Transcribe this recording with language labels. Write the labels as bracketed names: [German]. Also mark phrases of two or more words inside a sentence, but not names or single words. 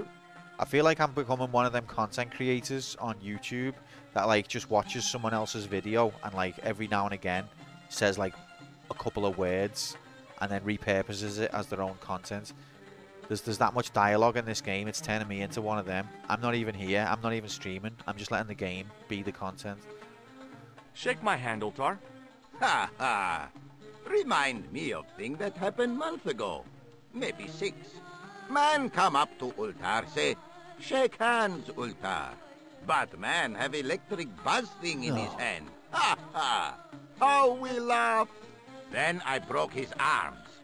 [English] I feel like I'm becoming one of them content creators on YouTube that like just watches someone else's video and like every now and again says like a couple of words and then repurposes it as their own content. There's that much dialogue in this game, it's turning me into one of them. I'm not even here, I'm not even streaming, I'm just letting the game be the content. Shake my hand, Ultar. Ha ha! Remind me of thing that happened month ago. Maybe 6. Man come up to Ultar, say, shake hands, Ultar. But man have electric buzz thing in his hand. Ha ha! How we laugh! Then I broke his arms.